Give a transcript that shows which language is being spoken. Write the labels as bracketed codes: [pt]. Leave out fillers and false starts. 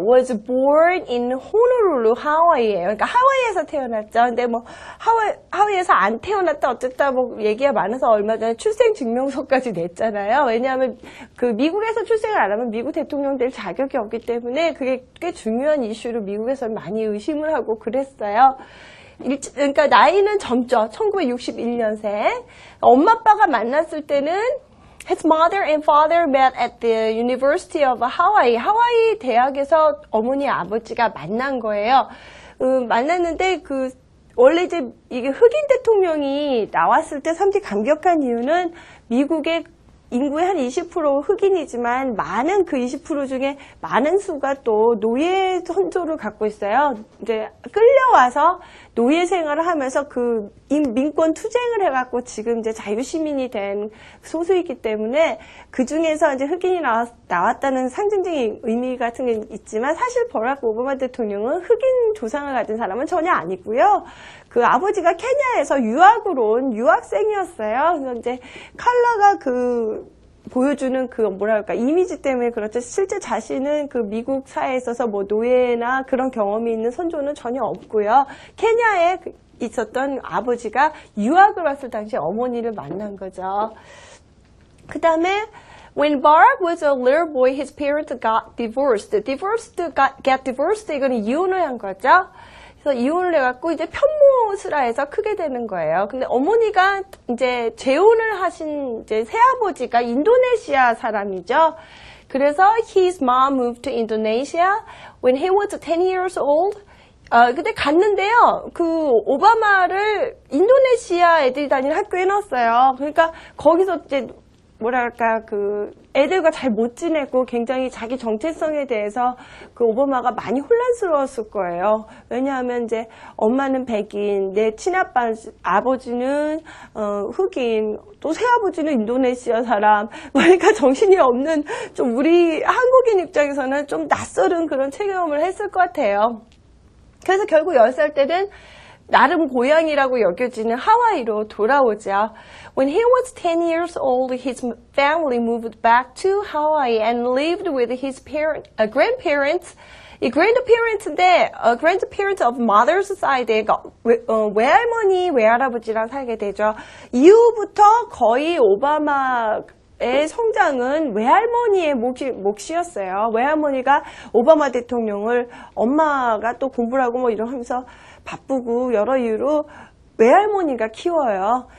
[en] was born in Honolulu, [ko] 하와이예요. 그러니까 하와이에서 태어났죠. 근데 뭐 하와이에서 안 태어났다 어쨌다 뭐 얘기가 많아서 얼마 전에 출생증명서까지 냈잖아요. 왜냐하면 그 미국에서 출생을 안 하면 미국 대통령 될 자격이 없기 때문에 그게 꽤 중요한 이슈로 미국에서는 많이 의심을 하고 그랬어요. 그러니까 나이는 젊죠. 1961년생. 엄마 아빠가 만났을 때는 [en] His mother and father met at the University of Hawaii. [ko] 하와이 대학에서 어머니 아버지가 만난 거예요. 만났는데 원래 이제 이게 흑인 대통령이 나왔을 때 상당히 감격한 이유는 미국의 인구의 한 20% 흑인이지만 많은 그 20% 중에 많은 수가 또 노예 선조를 갖고 있어요. 이제 끌려와서 노예 생활을 하면서 그 민권 투쟁을 해갖고 지금 이제 자유시민이 된 소수이기 때문에 그 중에서 이제 흑인이 나왔다는 상징적인 의미 같은 게 있지만 사실 버락 오바마 대통령은 흑인 조상을 가진 사람은 전혀 아니고요. 그 아버지가 케냐에서 유학으로 온 유학생이었어요. 그래서 이제 컬러가 보여주는 뭐랄까, 이미지 때문에 그렇죠. 실제 자신은 그 미국 사회에 있어서 뭐 노예나 그런 경험이 있는 선조는 전혀 없고요. 케냐에 있었던 아버지가 유학을 왔을 당시에 어머니를 만난 거죠. 그 다음에 [en] When Barack was a little boy, his parents got divorced. Get divorced. [ko] 이거는 이혼을 한 거죠. 그래서 이혼을 해갖고 이제 편모스라해서 크게 되는 거예요. 근데 어머니가 이제 재혼을 하신 이제 새아버지가 인도네시아 사람이죠. 그래서 [en] his mom moved to Indonesia when he was 10 years old. [ko] 근데 갔는데요. 그 오바마를 인도네시아 애들이 다니는 학교에 넣었어요. 그러니까 거기서 이제 뭐랄까 애들과 잘 못 지내고 굉장히 자기 정체성에 대해서 그 오바마가 많이 혼란스러웠을 거예요. 왜냐하면 이제 엄마는 백인, 내 친아빠 아버지는 흑인, 또 새아버지는 인도네시아 사람. 그러니까 정신이 없는 좀 우리 한국인 입장에서는 좀 낯설은 그런 체험을 했을 것 같아요. 그래서 결국 10살 때는 나름 고향이라고 여겨지는 하와이로 돌아오죠. [en] When he was 10 years old, his family moved back to Hawaii and lived with his grandparents. [ko] 이 grandparents인데, [en] grandparents of mother's side, [ko] 그러니까 외할머니, 외할아버지랑 살게 되죠. 이후부터 거의 오바마의 성장은 외할머니의 몫이었어요. 외할머니가 오바마 대통령을 엄마가 또 공부를 하고 뭐 이러면서 바쁘고 여러 이유로 외할머니가 키워요.